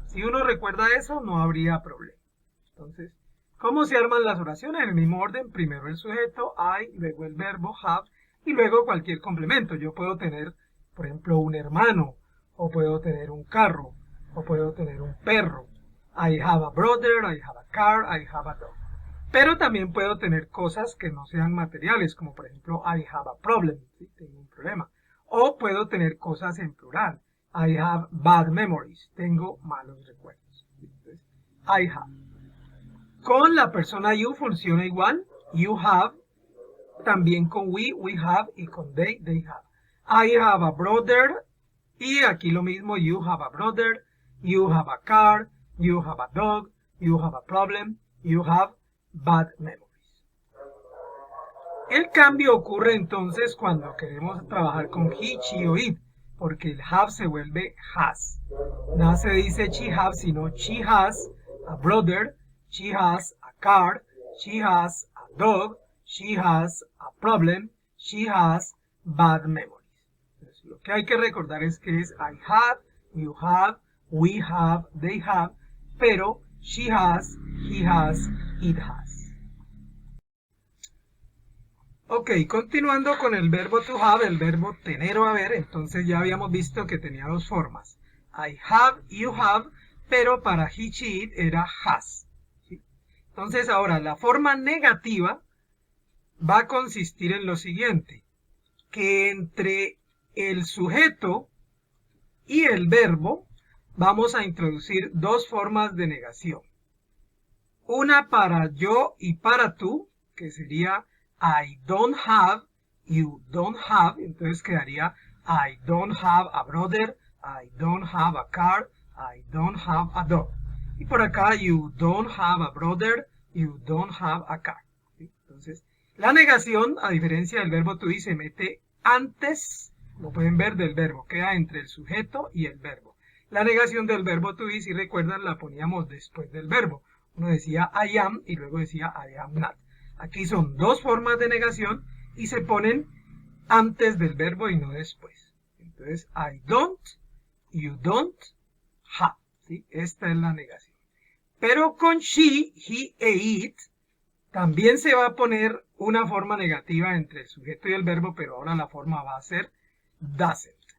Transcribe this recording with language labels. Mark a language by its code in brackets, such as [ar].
[es] Si uno recuerda eso, no habría problema. Entonces, ¿cómo se arman las oraciones? En el mismo orden, primero el sujeto, I, luego el verbo have, y luego cualquier complemento. Yo puedo tener, por ejemplo, un hermano, o puedo tener un carro, o puedo tener un perro. [en] I have a brother, I have a car, I have a dog. [es] Pero también puedo tener cosas que no sean materiales, como por ejemplo, [en] I have a problem, [es] ¿sí? Tengo un problema. O puedo tener cosas en plural. [en] I have bad memories, [es] tengo malos recuerdos. Entonces, [en] I have. [es] Con la persona you funciona igual. [en] You have. [es] También con [en] we have. [es] Y con [en] they have. I have a brother. [es] Y aquí lo mismo. [en] You have a brother. You have a car. You have a dog. You have a problem. You have bad memories. [es] El cambio ocurre entonces cuando queremos trabajar con he, she o it. Porque el have se vuelve has. No se dice [en] she have, [es] sino [en] she has a brother. She has a car, she has a dog, she has a problem, she has bad memories. [es] Entonces, lo que hay que recordar es que es [en] I have, you have, we have, they have, [es] pero [en] she has, he has, it has. [es] Ok, continuando con el verbo to have, el verbo tener o haber, entonces ya habíamos visto que tenía dos formas. [en] I have, you have, [es] pero para [en] he, she, it [es] era [en] has. [es] Entonces ahora la forma negativa va a consistir en lo siguiente, que entre el sujeto y el verbo vamos a introducir dos formas de negación. Una para yo y para tú, que sería [en] I don't have, you don't have, [es] entonces quedaría [en] I don't have a brother, I don't have a car, I don't have a dog. [es] Y por acá, [en] you don't have a brother, you don't have a car. [es] ¿Sí? Entonces, la negación, a diferencia del verbo to be, se mete antes, lo pueden ver, del verbo. Queda entre el sujeto y el verbo. La negación del verbo to be, si recuerdan, la poníamos después del verbo. Uno decía [en] I am [es] y luego decía [en] I am not. [es] Aquí son dos formas de negación y se ponen antes del verbo y no después. Entonces, [en] I don't, you don't have. [es] ¿Sí? Esta es la negación. Pero con she, he e it también se va a poner una forma negativa entre el sujeto y el verbo, pero ahora la forma va a ser doesn't.